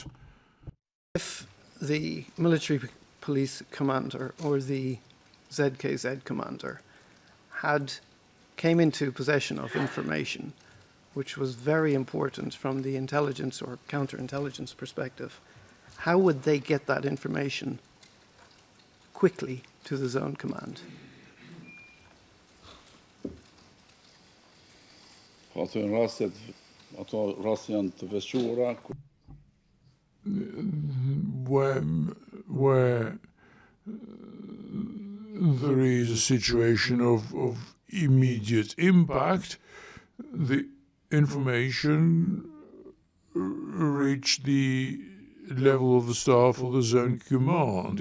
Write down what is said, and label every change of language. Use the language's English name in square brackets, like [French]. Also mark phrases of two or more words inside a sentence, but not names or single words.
[English] If the military police commander or the ZKZ commander came into possession of information which was very important from the intelligence or counterintelligence perspective, how would they get that information quickly to the zone command? [Albanian] ato raste janë të veçuara [English] where there is a situation of immediate impact, the information reached the level of the staff of the zone command.